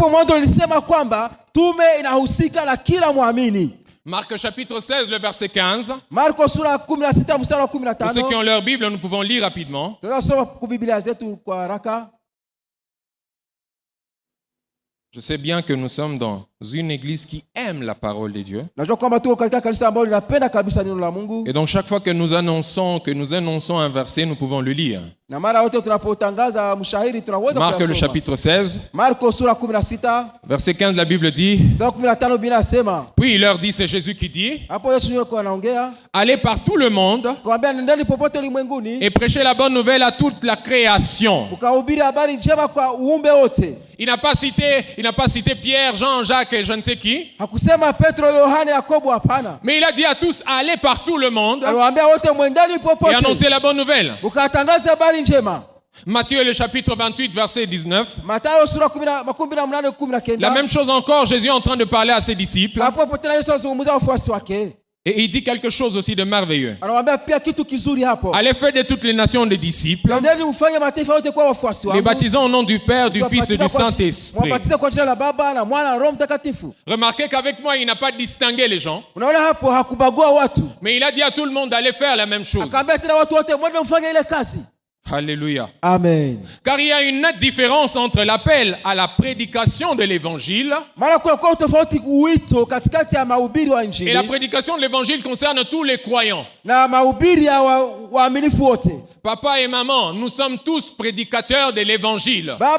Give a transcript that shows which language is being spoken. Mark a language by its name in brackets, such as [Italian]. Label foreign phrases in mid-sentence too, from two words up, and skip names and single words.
[French] Marc chapitre 16, le verset 15. Pour ceux qui ont leur Bible, nous pouvons lire rapidement. Je sais bien que nous sommes dans une église qui aime la parole de Dieu. [Swahili] Najua kwamba tuko katika kanisa ambalo linapenda kabisa neno la Mungu. [French] Et donc chaque fois que nous annonçons un verset, nous pouvons le lire. [Swahili] Na mara yote tunapotangaza mshahiri tunaweza kusoma. [French] Marc le chapitre 16. [Swahili] Marko sura 16. [French] Verset 15 la Bible dit. [Swahili] 15 binasema. [French] Puis il leur dit, c'est Jésus qui dit. [Swahili] Hapo Yesu yuko anaongea. [French] Allez par tout le monde. [Swahili] Kwambia nendeni popote ulimwenguni. [French] Et prêchez la bonne nouvelle à toute la création. [Swahili] Ukahubiri habari njema kwa uumbe wote. [French] Il n'a pas cité Pierre, Jean, Jacques et je ne sais qui. [Swahili] Hakusema Petro, Yohane, Yakobo, hapana. [French] Mais il a dit à tous, allez par tout le monde. [Swahili] Aliwaambia wote mwendeni popote. [French] Et annoncez la bonne nouvelle. [Swahili] Ukatangaza habari njema. [French] Matthieu le chapitre 28 verset 19. [Swahili] Mathayo sura 18:19. [French] La même chose encore, Jésus est en train de parler à ses disciples. [Swahili] Hapo tena Yesu azungumza wafuasi wake. [French] Et il dit quelque chose aussi de merveilleux. [Swahili] Anawaambia pia kitu kizuri hapo. [French] Allez faire de toutes les nations des disciples. [Swahili] Nendeni mfanye mataifa yote kuwa wafuasi wangu. [French] Les baptisant au nom du Père, du Fils et du Saint-Esprit. [Swahili] Mwabatize kwa jina la Baba na Mwana na Roho Mtakatifu. [French] Remarquez qu'avec moi, il n'a pas distingué les gens. [Swahili] Unaona hapo hakubagua watu. [French] Mais il a dit à tout le monde d'aller faire la même chose. [Swahili] Akaambia tena watu wote mwende mfanye ile kazi. [French] Alléluia. Amen. Car il y a une nette différence entre l'appel à la prédication de l'évangile et la prédication de l'évangile concerne tous les croyants. Papa et maman, nous sommes tous prédicateurs de l'évangile.